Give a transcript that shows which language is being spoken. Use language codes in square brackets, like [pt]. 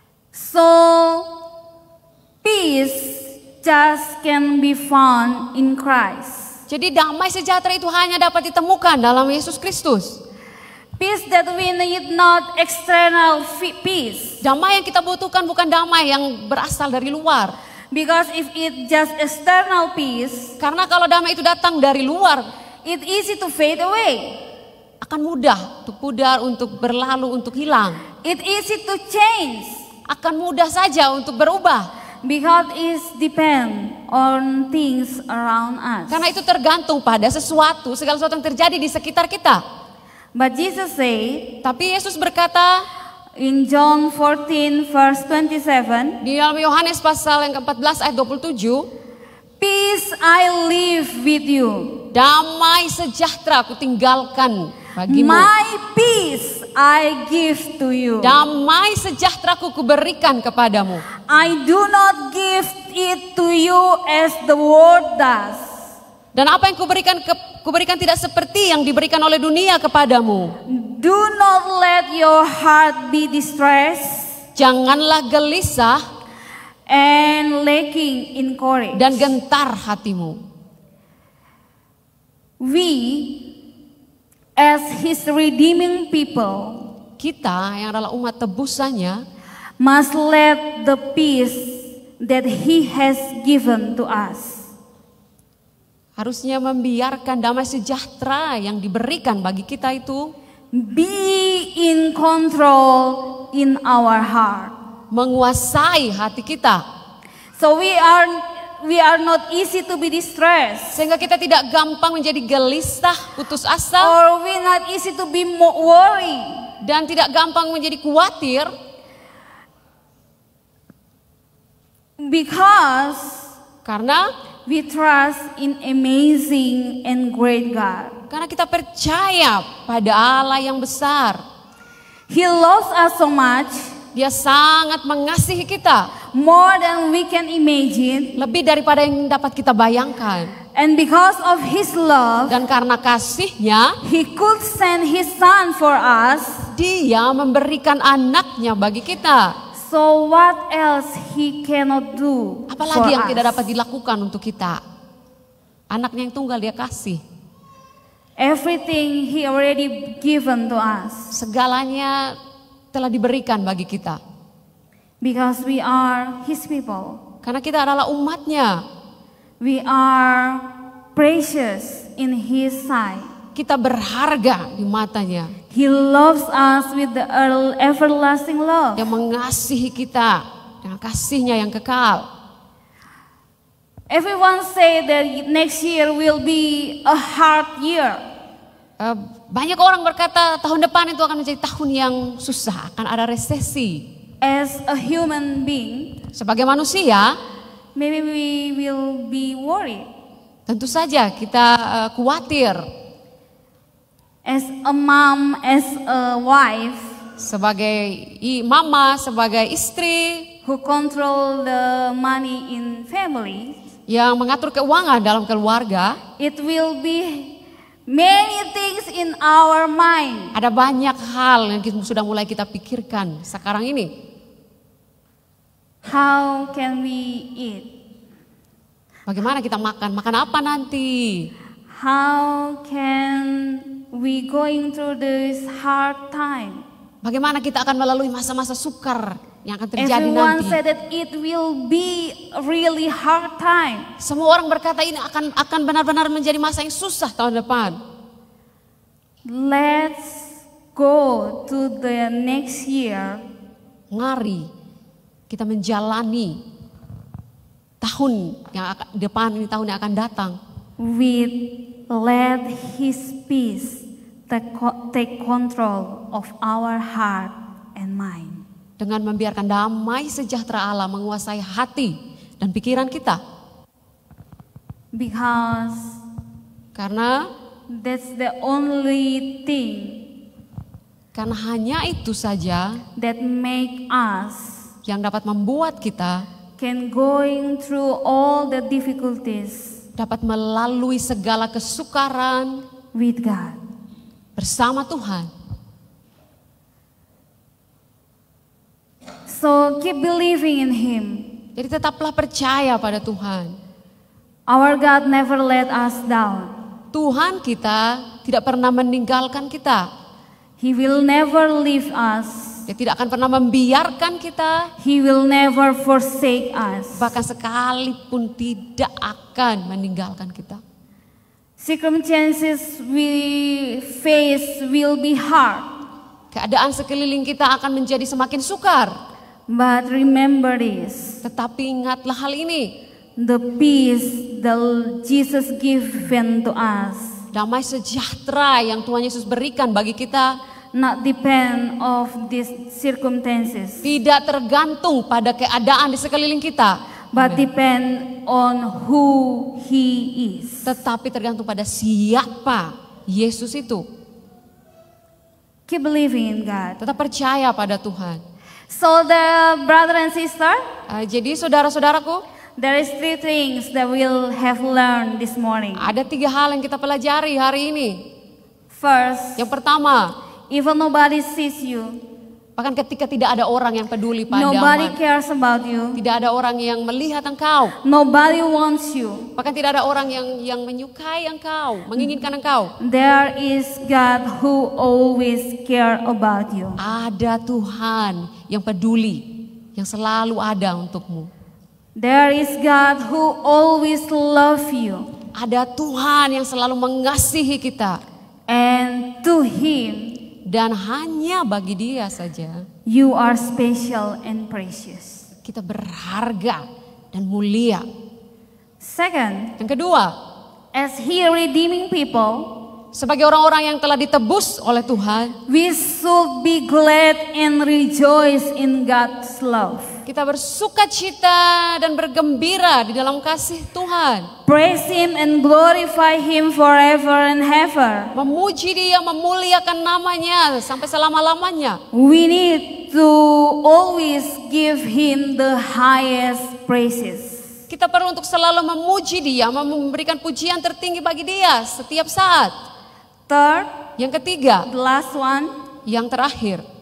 [en] So, peace just can be found in Christ. [id] Jadi damai sejahtera itu hanya dapat ditemukan dalam Yesus Kristus. [en] Peace that we need not external peace. [id] Damai yang kita butuhkan bukan damai yang berasal dari luar. [en] Because if it just external peace, [id] Karena kalau damai itu datang dari luar, [en] it easy to fade away. [id] akan mudah untuk pudar, untuk berlalu, untuk hilang. [en] It easy to change. [id] Akan mudah saja untuk berubah. [en] Because it depend on things around us. [id] Karena itu tergantung pada segala sesuatu yang terjadi di sekitar kita. [en] But Jesus said [id] Tapi Yesus berkata [en] in John 14 verse 27, [id] di dalam Yohanes pasal yang ke-14 ayat 27, [en] peace I live with you. [id] damai sejahtera aku tinggalkan bagimu. [en] My peace I give to you. [id] Damai sejahtera aku kuberikan kepadamu. [en] I do not give it to you as the world does. [id] Dan apa yang kuberikan tidak seperti yang diberikan oleh dunia kepadamu. [en] Do not let your heart be distressed [id] Janganlah gelisah [en] and lacking in courage. [id] dan gentar hatimu. [en] We, as his redeeming people, [id] Kita yang adalah umat tebusannya [en] must let the peace that he has given to us [id] harusnya membiarkan damai sejahtera yang diberikan bagi kita itu [en] be in control in our heart. [id] menguasai hati kita. [en] So we are not easy to be distressed, [id] Sehingga kita tidak gampang menjadi gelisah, putus asa, [en] or we not easy to be worried. [id] dan tidak gampang menjadi khawatir. [en] Because [id] Karena [en] we trust in amazing and great God. [id] kita percaya pada Allah yang besar. [en] He loves us so much, [id] Dia sangat mengasihi kita. [en] more than we can imagine. [id] Lebih daripada yang dapat kita bayangkan. [en] And because of his love, [id] Dan karena kasihnya, [en] he could send his son for us. [id] Dia memberikan anaknya bagi kita. [en] So what else he cannot do for [id] Apalagi yang tidak [en] us? [id] dapat dilakukan untuk kita. Anaknya yang tunggal dia kasih. [en] Everything he already given to us. [id] Segalanya telah diberikan bagi kita. [en] Because we are his people. [id] Karena kita adalah umatnya. [en] We are precious in His sight. [id] Kita berharga di matanya. [en] He loves us with the everlasting love. [id] Yang mengasihi kita dengan kasihnya yang kekal. [en] Everyone say that next year will be a hard year. [id] Banyak orang berkata tahun depan itu akan menjadi tahun yang susah, akan ada resesi. [en] As a human being, [id] Sebagai manusia, [en] maybe we will be worried. [id] tentu saja kita khawatir. [en] As a mom, as a wife, [id] Sebagai mama, sebagai istri [en] who control the money in family, [id] yang mengatur keuangan dalam keluarga, [en] it will be many things in our mind. [id] ada banyak hal yang sudah mulai kita pikirkan sekarang ini. [en] How can we eat? [id] Bagaimana kita makan? Makan apa nanti? [en] How can we going through this hard time? [id] Bagaimana kita akan melalui masa-masa sukar yang akan terjadi [en] Everyone [id] nanti? [en] said that it will be a really hard time. [id] Semua orang berkata ini akan benar-benar menjadi masa yang susah tahun depan. [en] Let's go to the next year [id] Mari kita menjalani tahun yang depan ini, tahun yang akan datang. [en] with let His peace take control of our heart and mind. [id] Dengan membiarkan damai sejahtera Allah menguasai hati dan pikiran kita. [en] Because [id] Karena [en] that's the only thing [id] hanya itu saja [en] that make us [id] yang dapat membuat kita [en] can going through all the difficulties [id] dapat melalui segala kesukaran [en] with God. [id] bersama Tuhan. [en] So keep believing in Him. [id] Jadi tetaplah percaya pada Tuhan. [en] Our God never let us down. [id] Tuhan kita tidak pernah meninggalkan kita. [en] He will never leave us. [id] Dia tidak akan pernah membiarkan kita. [en] He will never forsake us. [id] Bahkan sekalipun tidak akan meninggalkan kita. [en] Circumstances we face will be hard. [id] Keadaan sekeliling kita akan menjadi semakin sukar. [en] But remember this. [id] Tetapi ingatlah hal ini. [en] The peace that Jesus given to us [id] Damai sejahtera yang Tuhan Yesus berikan bagi kita [en] not depend of these circumstances, [id] tidak tergantung pada keadaan di sekeliling kita, [en] but depend on who He is. [id] tetapi tergantung pada siapa Yesus itu. [en] Keep believing in God. [id] Tetap percaya pada Tuhan. [en] So the brother and sister, [id] Jadi saudara-saudaraku, [en] there is 3 things that we'll have learned this morning. [id] ada 3 hal yang kita pelajari hari ini. [en] First, [id] Yang pertama, [en] even nobody sees you, [id] bahkan ketika tidak ada orang yang peduli [en] nobody [id] padamu, [en] cares about you, [id] tidak ada orang yang melihat engkau, [en] nobody wants you, [id] bahkan tidak ada orang yang menyukai engkau, menginginkan engkau. [en] there is God who always care about you. [id] Ada Tuhan yang peduli, yang selalu ada untukmu. [en] There is God who always love you. [id] Ada Tuhan yang selalu mengasihi kita. [en] And to Him, [id] Dan hanya bagi Dia saja [en] you are special and precious. [id] kita berharga dan mulia. [en] Second, [id] Yang kedua, [en] as He redeeming people, [id] sebagai orang-orang yang telah ditebus oleh Tuhan, [en] we should be glad and rejoice in God's love. [id] kita bersuka cita dan bergembira di dalam kasih Tuhan. [en] Praise Him and glorify Him forever and ever. [id] Memuji Dia, memuliakan namanya sampai selama-lamanya. [en] We need to always give Him the highest praises. [id] Kita perlu untuk selalu memuji Dia, memberikan pujian tertinggi bagi Dia setiap saat. [en] Third, [id] Yang ketiga, [en] the last one, [id] yang terakhir,